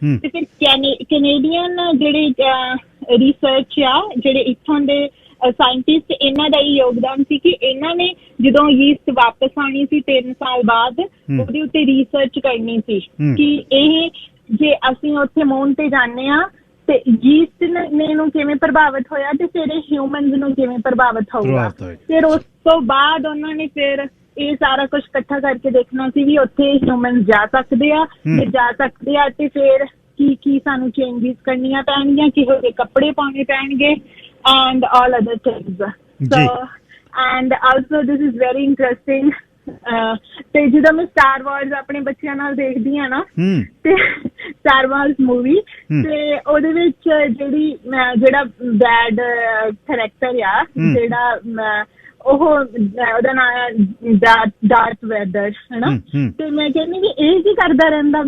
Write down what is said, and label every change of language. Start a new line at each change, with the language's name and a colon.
Punjabi: ਤੇ ਫਿਰ ਕੈਨੇਡੀਅਨ ਜਿਹੜੇ ਰਿਸਰਚ ਆ, ਜਿਹੜੇ ਇੱਥੋਂ ਦੇ ਸਾਇੰਟਿਸਟ, ਇਹਨਾਂ ਦਾ ਹੀ ਯੋਗਦਾਨ ਸੀ ਕਿ ਇਹਨਾਂ ਨੇ ਜਦੋਂ ਯੀਸਟ ਵਾਪਸ ਆਉਣੀ ਸੀ 3 ਸਾਲ ਬਾਅਦ, ਉਹਦੇ ਉੱਤੇ ਰਿਸਰਚ ਕਰਨੀ ਸੀ ਕਿ ਇਹ ਜੇ ਅਸੀਂ ਉੱਥੇ ਮੂਨ ਤੇ ਜਾਂਦੇ ਹਾਂ ਤੇ ਯੀਸਟ ਨੇ ਨੂੰ ਕਿਵੇਂ ਪ੍ਰਭਾਵਿਤ ਹੋਇਆ ਤੇ ਫਿਰ ਇਹ ਹਿਊਮਨਸ ਨੂੰ ਕਿਵੇਂ ਪ੍ਰਭਾਵਿਤ ਹੋਊਗਾ। ਫਿਰ ਉਸ ਤੋਂ ਬਾਅਦ ਉਹਨਾਂ ਨੇ ਫਿਰ ਇਹ ਸਾਰਾ ਕੁਛ ਇਕੱਠਾ ਕਰਕੇ ਦੇਖਣਾ ਸੀ ਵੀ ਉੱਥੇ ਹਿਊਮਨਸ ਜਾ ਸਕਦੇ ਆ, ਜੇ ਜਾ ਸਕਦੇ ਆ ਤੇ ਫਿਰ ਕੀ ਸਾਨੂੰ ਚੇਂਜਿਸ ਕਰਨੀਆਂ ਪੈਣਗੀਆਂ, ਕਿਹੋ ਜਿਹੇ ਕੱਪੜੇ ਪਾਉਣੇ ਪੈਣਗੇ
English: and all other things. So and also this is very interesting.
Punjabi: ਤੇ ਜਦੋਂ ਮੈਂ ਸਟਾਰ ਵਾਰਜ਼ ਆਪਣੇ ਬੱਚਿਆਂ ਨਾਲ ਦੇਖਦੀ ਆ ਨਾ, ਤੇ ਸਟਾਰ ਵਾਰਜ਼ ਮੂਵੀ, ਤੇ ਉਹਦੇ ਵਿੱਚ ਜਿਹੜਾ ਬੈਡ ਕਰੈਕਟਰ ਆ, ਜਿਹੜਾ ਉਹਦਾ ਨਾਮ ਡਾਰਥ ਵੈਡਰ, ਹਨਾ, ਤੇ ਮੈਂ ਕਹਿੰਦੀ ਵੀ ਇਹ ਕੀ ਕਰਦਾ ਰਹਿੰਦਾ?